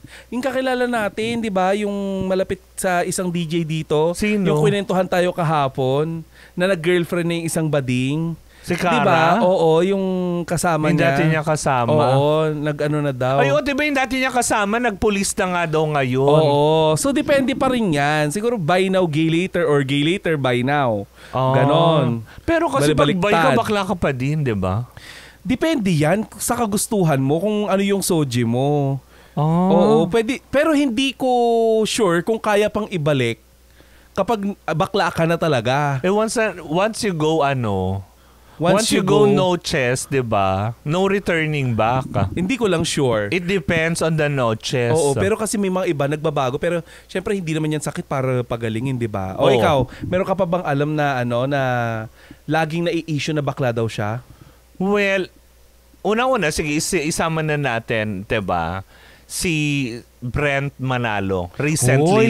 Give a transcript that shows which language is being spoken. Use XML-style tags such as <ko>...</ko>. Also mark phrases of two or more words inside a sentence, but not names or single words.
<tl>Yung kakilala natin, di ba, yung malapit sa isang DJ dito. Sino? Yung kwentuhan tayo kahapon, na nag-girlfriend na yung isang bading. Si Cara? Diba? Oo, yung kasama yung niya. dati niya kasama? Oo, nag-ano na daw. Ay, diba yung dati niya kasama, nagpulis na nga daw ngayon. Oo. So, depende pa rin yan.</tl> <en>Siguro buy now, gay later or gay later, buy now.</en> <tl>Ganon. Pero kasi pag buy ka, Balibaliktad. bakla ka pa din, di ba? Depende yan sa kagustuhan mo kung ano yung soji mo. Oh. Oo, pwede. Pero hindi ko sure kung kaya pang ibalik kapag bakla ka na talaga.</tl> <en>Once you go, Once you go no chest,</en> <tl>di ba?</tl> <en>No returning back.</en> <tl>Hindi ko lang sure.</tl> <en>It depends on the no chest.</en> <tl>Oo, pero kasi may mga iba nagbabago. Pero syempre hindi naman yan sakit para pagalingin, di ba? O Oo. ikaw, meron ka pa bang alam na na laging na-i-issue na bakla daw siya? Well, una-una, sige, isama na natin, di ba? Si Brent Manalo. Recently</tl>